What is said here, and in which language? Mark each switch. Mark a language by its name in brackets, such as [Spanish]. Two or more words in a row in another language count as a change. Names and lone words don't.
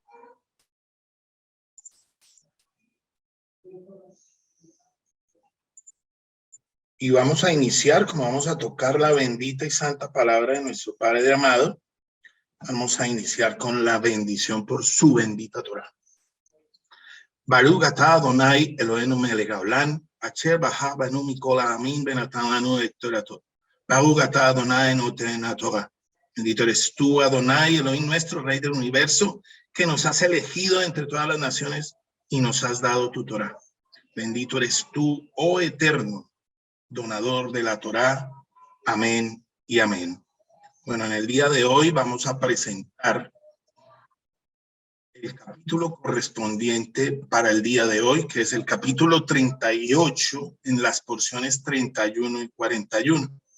[Spanish] Y vamos a iniciar, como vamos a tocar la bendita y santa palabra de nuestro Padre amado, vamos a iniciar con la bendición por su bendita Torah. [Hebrew] ברוך אתה אדוני אלוהינו מלך העולם אשר בחר בנו מכל העמים ונתן לנו את תורתו. ברוך אתה אדוני נותן התורה. [Spanish] Bendito eres tú, Adonai, Elohim nuestro, Rey del universo, que nos has elegido entre todas las naciones y nos has dado tu Torah. Bendito eres tú, oh Eterno, donador de la Torá. Amén y amén. Bueno, en el día de hoy vamos a presentar el capítulo correspondiente para el día de hoy, que es el capítulo 38 en las porciones 31 y 41.